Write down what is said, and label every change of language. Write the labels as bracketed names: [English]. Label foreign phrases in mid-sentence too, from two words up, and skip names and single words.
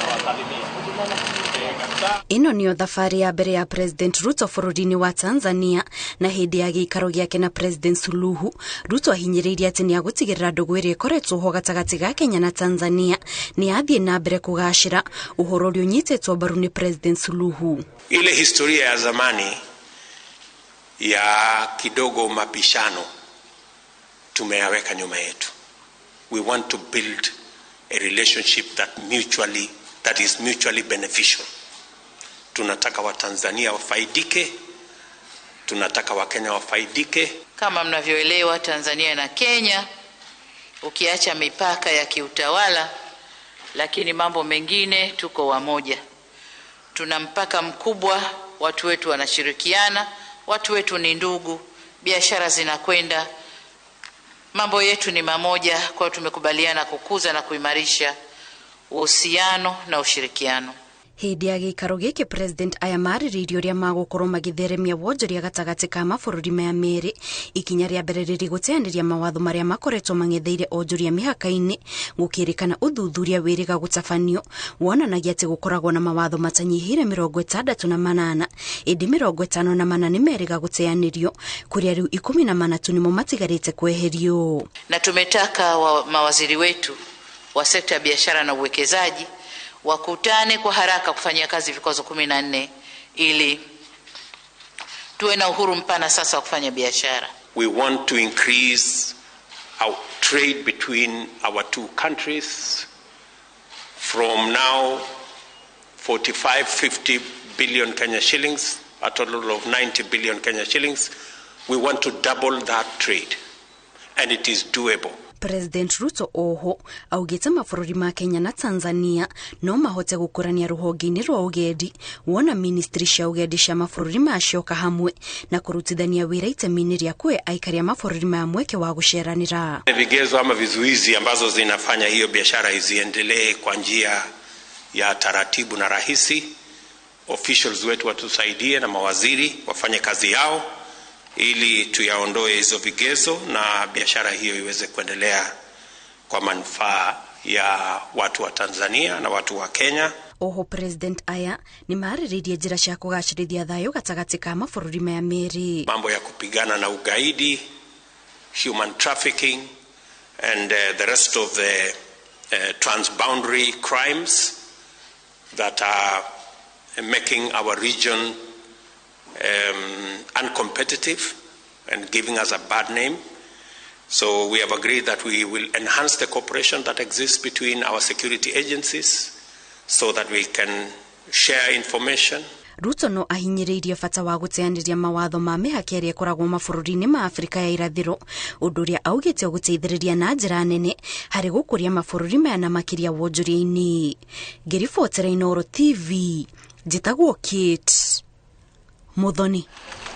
[Kikuyu] Ĩno nĩyo thabarĩ ya mbere ya President Ruto bũrũri-inĩ wa Tanzania, na hĩndĩ ya gĩikaro gĩake na President Suluhu, Ruto ahinyĩrĩirie atĩ nĩ agũtigĩrĩra ndũgũ ĩrĩa ĩkoretwo ho gatagatĩ ga Kenya na Tanzania nĩ yathiĩ na mbere kũgacĩra, ũhoro ũrĩa ũnyitĩtwo mbaru nĩ President Suluhu. [Swahili] Ile historia ya zamani ya kidogo mapishano tumeyaweka nyuma yetu. [English] We want to build a relationship that is mutually beneficial. [Swahili] Tunataka wa Tanzania wafaidike, tunataka wa Kenya wafaidike. Kama mnavyoelewa, Tanzania na Kenya, ukiacha mipaka ya kiutawala, lakini mambo mengine tuko wamoja. Tuna mpaka mkubwa, watu wetu wanashirikiana, watu wetu ni ndugu, biashara zinakwenda, mambo yetu ni mamoja. Kwa tumekubaliana kukuza na kuimarisha uhusiano na ushirikiano. [Kikuyu] Hĩndĩ ya gĩikaro gĩkĩ President aya marĩrĩirie ũrĩa magũkorwo magĩtheremia wonjoria gatagatĩ ka mabũrũri maya merĩ, ikinya rĩa mbere rĩrĩ gũteanĩria mawatho marĩa makoretwo mang'etheire onjoria mĩhaka-inĩ, gũkĩrĩkana ũthuthuria wĩrĩga gũtabanio wonanagia atĩ gũkoragwo na mawatho matanyihĩire 68, ĩndĩ 54 nĩ merĩga gũteanĩrio, kũrĩa rĩu 14 tu nĩmo matigarĩte kweherio. [Swahili] Na tumetaka mawaziri wetu wa sekta ya biashara na uwekezaji wakutane kwa haraka kufanyia kazi vikwazo 14 ili tuwe na uhuru mpana sasa wa kufanya biashara. [English] We want to increase our trade between our two countries from now 45-50 billion Kenya shillings, a total of 90 billion Kenya shillings. We want to double that trade, and it is doable. [Kikuyu] President Ruto oho augĩte mabũrũri ma Kenya na Tanzania no mahote gũkũrania rũhonge-inĩ rwa ũgendi, wona ministry cia ũgendi cia mabũrũri macioka hamwe na kũrutithania wĩra itemi-inĩ rĩa kũhe aikari a mabũrũri maya mweke wa gũceranĩra. [Swahili] Vigezo ama vizuizi ambazo zinafanya hiyo biashara iziendelee kwa njia ya taratibu na rahisi, officials wetu watusaidie na mawaziri wafanye kazi yao ili tuyaondoe hizo vigezo na biashara hiyo iweze kuendelea kwa manufaa ya watu wa Tanzania na watu wa Kenya. [Kikuyu] Oho President aya ni marĩrĩirie njĩra cia kũgacĩrithia thayũ gatagatĩ ka mabũrũri maya merĩ. [Swahili] Mambo ya kupigana na ugaidi, [English] human trafficking and the rest of the transboundary crimes that are making our region uncompetitive and giving us a bad name. So we have agreed that we will enhance the cooperation that exists between our security agencies so that we can share information. [Kikuyu] Ruto no ahinyĩrĩirie bata wa gũteanĩria mawatho ma mĩhaka ĩrĩa ĩkoragwo mabũrũri-inĩ ma Afrika ya irathĩro, ũndũ ũrĩa augĩte ũgũteithĩrĩria na njĩra nene harĩ gũkũria mabũrũri maya na makĩria wonjoria-inĩ. Ngĩribotera Inooro TV, njĩtagwo Kate Muthoni.